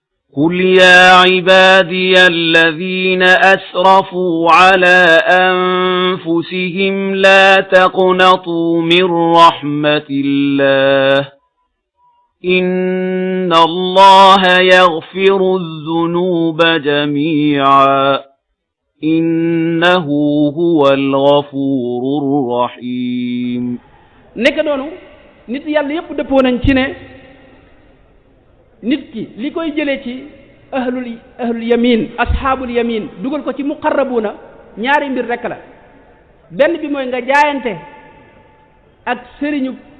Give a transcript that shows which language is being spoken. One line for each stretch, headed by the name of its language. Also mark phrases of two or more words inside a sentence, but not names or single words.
Arabic: قل يا عبادي الذين أسرفوا على أنفسهم لا تقنطوا من رحمة الله إن الله يغفر الذنوب جميعا إنه هو الغفور الرحيم
Wolof: nekk noonu nit yàlla yépp dëppoo nañ ci ne nit ki li koy jëlee ci
Arabic: أهل اليمين أصحاب اليمين
Wolof: dugal ko ci muqarrabuuna ñaari mbir rekk la benn bi mooy nga jaayante ak sëriñu